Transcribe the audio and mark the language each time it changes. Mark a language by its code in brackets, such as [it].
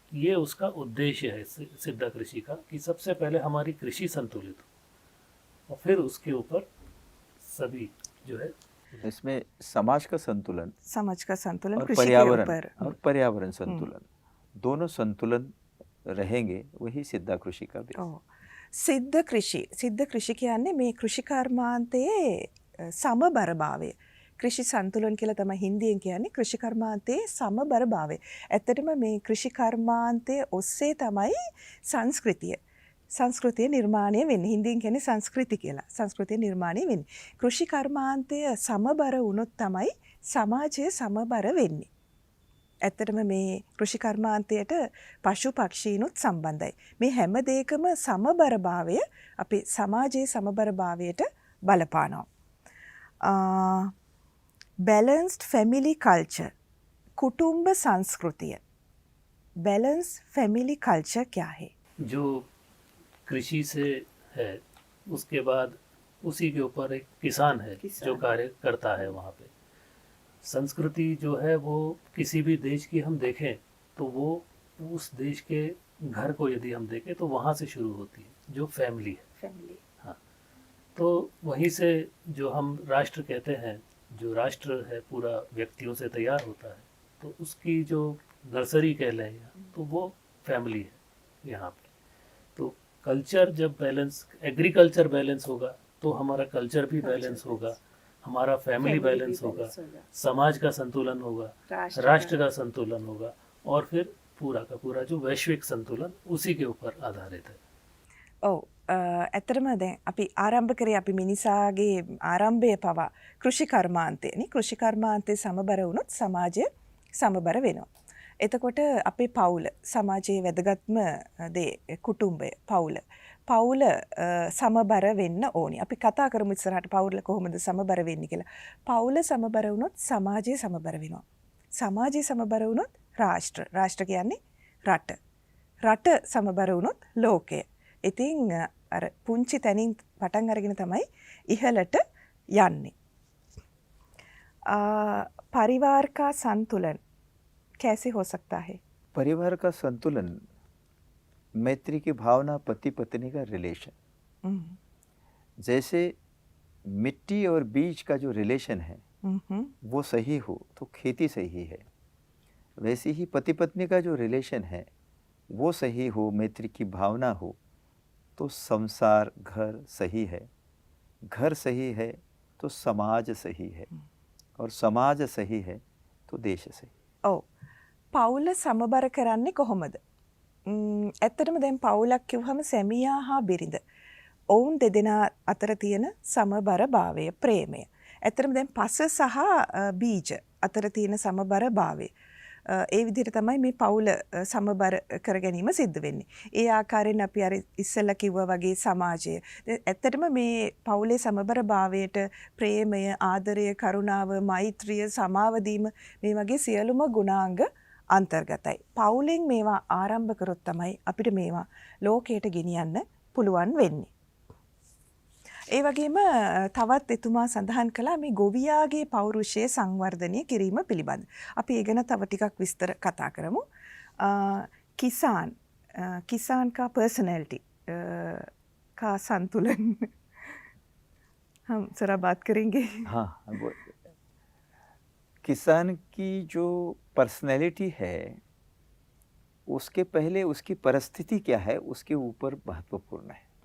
[hi] ये उसका उद्देश्य है सिद्धा कृषि का, कि सबसे पहले हमारी कृषि संतुलित हो और फिर उसके ऊपर सभी जो है इसमें समाज का संतुलन समाज का संतुलन और कृषि के पर्यावरण ऊपर और पर्यावरण संतुलन, दोनों संतुलन रहेंगे, वही सिद्धा कृषि का भी। [si] ඔව්. සිද්ධ කෘෂි කියන්නේ මේ කෘෂිකර්මාන්තයේ සමබරභාවය. කෘෂි සන්තුලන් කියලා තමයි හින්දියෙන් කියන්නේ කෘෂිකර්මාන්තයේ සමබරභාවය. ඇත්තටම මේ කෘෂිකර්මාන්තය ඔස්සේ තමයි සංස්කෘතිය නිර්මාණය වෙන්නේ. හින්දියෙන් කියන්නේ සංස්කෘති කියලා. සංස්කෘතිය නිර්මාණය වෙන්නේ. කෘෂිකර්මාන්තය සමබර වුණොත් තමයි සමාජය සමබර වෙන්නේ. ඇත්තටම මේ කෘෂිකර්මාන්තයට පශු පක්ෂීනුත් සම්බන්ධයි. මේ හැම දෙයකම සමබරභාවය අපි සමාජයේ සමබරභාවයට බලපානවා. [hi] बैलेंस्ड फैमिली कल्चर, कुटुंब संस्कृतिय. बैलेंस फैमिली कल्चर क्या है? जो कृषि से है, उसके बाद उसी के ऊपर एक किसान है जो कार्य करता है वहाँ पे। संस्कृति जो है वो किसी भी देश की हम देखें तो वो उस देश के घर को यदि हम देखें तो वहाँ से शुरू होती है, जो फैमिली है। हाँ, तो वहीं से जो हम राष्ट्र कहते हैं, जो राष्ट्र है पूरा व्यक्तियों से तैयार होता है, तो उसकी जो नर्सरी कह लें तो वो फैमिली है यहाँ पे। तो कल्चर जब बैलेंस, एग्रीकल्चर बैलेंस होगा तो हमारा कल्चर भी बैलेंस होगा, हमारा फैमिली बैलेंस होगा, समाज का संतुलन होगा, राष्ट्र का संतुलन होगा, और फिर पूरा का पूरा जो वैश्विक संतुलन उसी के ऊपर आधारित है। [si] ඔව්. ඇත්තටම දැන් අපි ආරම්භ කරේ අපි මිනිසාගේ ආරම්භය පවා කෘෂිකර්මාන්තයනේ. කෘෂිකර්මාන්තේ සමබර වුණොත් සමාජය සමබර වෙනවා. එතකොට අපේ පවුල, සමාජයේ වැදගත්ම දේ කුටුම්බය, පවුල. පවුල සමබර වෙන්න ඕනි. අපි කතා කරමු ඉස්සරහට පවුල කොහොමද සමබර වෙන්නේ කියලා. පවුල සමබර වුණොත් සමාජය සමබර වෙනවා. සමාජය සමබර වුණොත් රාष्ट्र. රාष्ट्र කියන්නේ රට. රට සමබර වුණොත් ලෝකය. ඉතින් අර පුංචි තැනින් පටන් අරගෙන තමයි ඉහළට යන්නේ. [hi] परिवार का संतुलन कैसे हो सकता है? परिवार का संतुलन, मैत्री की भावना, पति पत्नी का रिलेशन, जैसे मिट्टी और बीज का जो रिलेशन है वो सही हो तो खेती सही है, वैसे ही पति पत्नी का जो रिलेशन है वो सही हो, मैत्री की भावना हो तो संसार, घर सही है, घर सही है तो समाज सही है, और समाज सही है तो देश सही. [si] ඔව්. පවුල සමබර කරන්නේ කොහොමද? ඇත්තටම දැන් පවුලක් කිව්වම සැමියා හා බිරිඳ. ඔවුන් දෙදෙනා අතර තියෙන සමබරභාවය, ප්‍රේමය. ඇත්තටම දැන් පස සහ බීජ අතර තියෙන සමබරභාවය. ඒ විදිහට තමයි මේ පවුල සමබර කර ගැනීම සිද්ධ වෙන්නේ. ඒ ආකාරයෙන් අපි අර ඉස්සෙල්ලා කිව්වා වගේ සමාජය. ඇත්තටම මේ පවුලේ සමබරභාවයට ප්‍රේමය, ආදරය, කරුණාව, මෛත්‍රිය, සමාව දීම මේ වගේ සියලුම ගුණාංග අන්තර්ගතයි. පවුලෙන් මේවා ආරම්භ කරොත් තමයි අපිට මේවා ලෝකයට ගෙනියන්න පුළුවන් වෙන්නේ. ඒ වගේම තවත් එතුමා සඳහන් කළා මේ ගොවියාගේ පෞරුෂය සංවර්ධනය කිරීම පිළිබඳ. අපි ඒ ගැන තව ටිකක් විස්තර කතා කරමු. [hi] किसान का पर्सनैलिटी का संतुलन हम जरा बात करेंगे. हाँ, किसान की जो पर्सनैलिटी है उसके पहले उसकी परिस्थिति क्या है उसके ऊपर महत्वपूर्ण है.